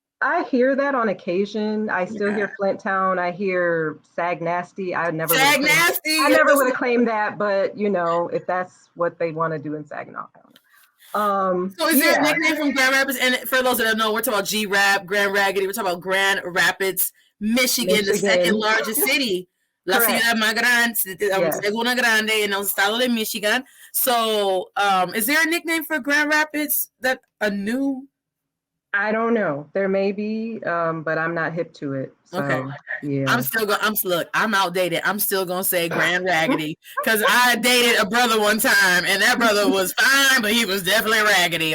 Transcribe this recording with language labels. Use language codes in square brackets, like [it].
[en] I hear that on occasion. I still hear Flint Town. I hear Sag Nasty. I never would have claimed that, but you know, if that's what they want to do in Saginaw. So is there a nickname from Grand Rapids? And for those that don't know, we're talking about G-Rap, Grand Raggedy. We're talking about Grand Rapids, Michigan, the second largest city. [es] La ciudad más grande, segunda grande en el estado de Michigan. [en] So, is there a nickname for Grand Rapids that a new? I don't know. There may be, but I'm not hip to it. So, okay. Yeah. I'm outdated. I'm still gonna say Grand Raggedy because I dated a brother one time, and that brother was fine, but he was definitely raggedy.